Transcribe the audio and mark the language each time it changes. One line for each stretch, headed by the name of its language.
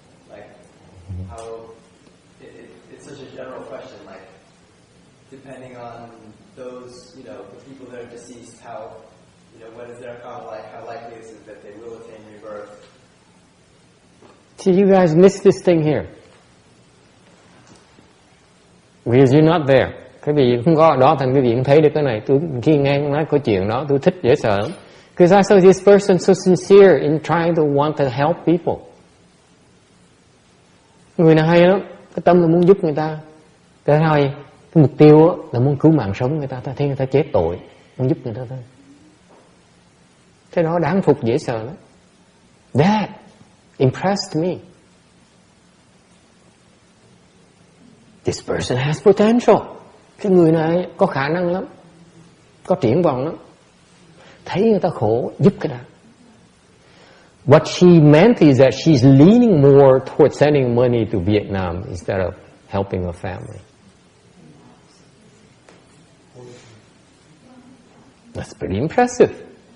English: Like, how, it's such a general question, like, depending on those, the people that are deceased, how, what is their karma like, how likely is it that they will attain rebirth? See, you guys missed this thing here. Because you're not there.
Vietnamese: Cái vị không có ở đó, thành cái vị không thấy được cái này. Tôi khi nghe nói có chuyện đó, tôi thích dễ sợ lắm.
English: Because I saw this person so sincere in trying to want to help people.
Vietnamese: Người này hay lắm, cái tâm là muốn giúp người ta. Cái thôi, cái mục tiêu là muốn cứu mạng sống người ta, ta thấy người ta chết tội, muốn giúp người ta thôi. Cái đó đáng phục dễ sợ lắm.
English: That impressed me. This person has potential.
Vietnamese: Cái người này có khả năng lắm, có triển vọng lắm. Thấy người ta khổ, giúp cái đó.
English: What she meant is that she's leaning more towards sending money to Vietnam instead of helping her family. That's pretty impressive.